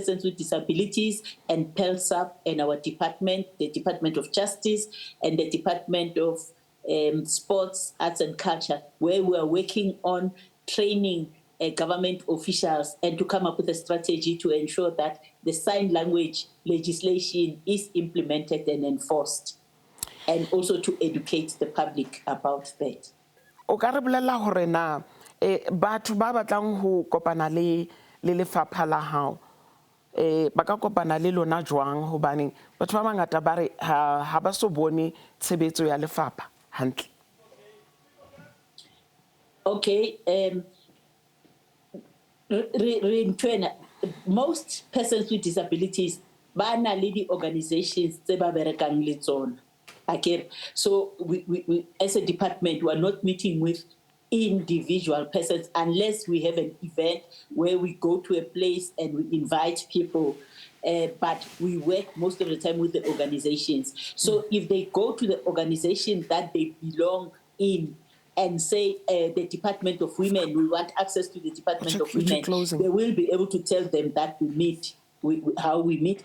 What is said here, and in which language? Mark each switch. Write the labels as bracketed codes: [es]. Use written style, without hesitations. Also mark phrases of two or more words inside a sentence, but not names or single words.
[en] persons with disabilities, and PELSAP, and our department, the Department of Justice, and the Department of Sports, Arts and Culture, where we are working on training government officials and to come up with a strategy to ensure that the sign language legislation is implemented and enforced, and also to educate the public about that. [st] O ka re bolela hore na batho ba batlang ho kopana le lefapha la hao ba ka kopana le lona jwang hobane batho ba bangata ba re ha ba so bone tshebetso ya lefapha hantle. [en] Okay, most persons with disabilities [st] ba na le di organizations tse ba berekang le tsona. [en] So we as a department, we are not meeting with individual persons unless we have an event where we go to a place and we invite people. But we work most of the time with the organizations. So if they go to the organization that they belong in and say the Department of Women, we want access to the Department of Women, they will be able to tell them that we meet, how we meet.